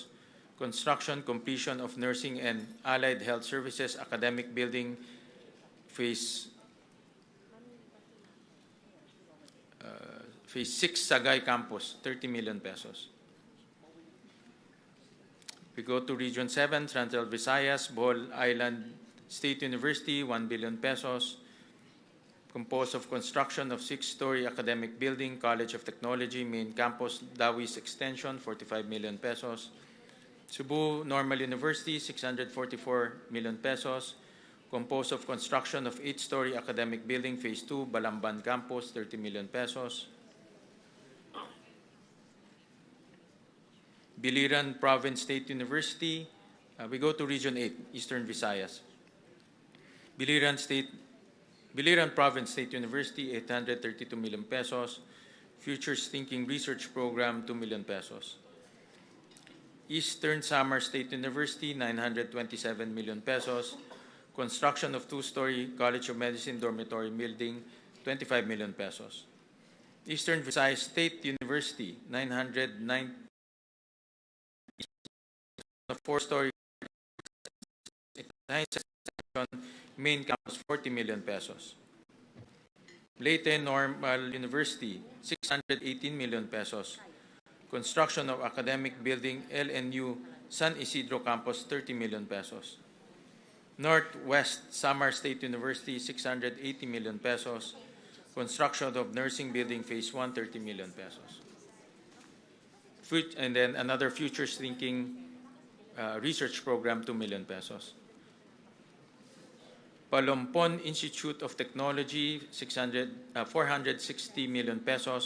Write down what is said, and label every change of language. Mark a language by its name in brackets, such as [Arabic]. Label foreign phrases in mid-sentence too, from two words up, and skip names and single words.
[English] Construction, completion of nursing and allied health services academic building, phase 6 Sagay Campus, 30 million pesos. We go to Region 7, Central Visayas, Bohol Island State University, 1 billion pesos. Composed of construction of 6-story academic building, College of Technology, Main Campus, Dawis Extension, 45 million pesos. Cebu Normal University, 644 million pesos. Composed of construction of 8-story academic building, Phase 2, Balamban Campus, 30 million pesos. Biliran Province State University, we go to Region 8, Eastern Visayas. Biliran Province State University, 832 million pesos. Futures Thinking Research Program, 2 million pesos. Eastern Samar State University, 927 million pesos. Construction of 2-story College of Medicine dormitory building, 25 million pesos. Eastern Visayas State University, 909 4-story main campus, 40 million pesos. Leyte Normal University, 618 million pesos. Construction of academic building, LNU San Isidro Campus, 30 million pesos. Northwest Samar State University, 680 million pesos. Construction of nursing building, Phase 1, 30 million pesos. And then another Futures Thinking research program, 2 million pesos. Palompon Institute of Technology, 460 million pesos.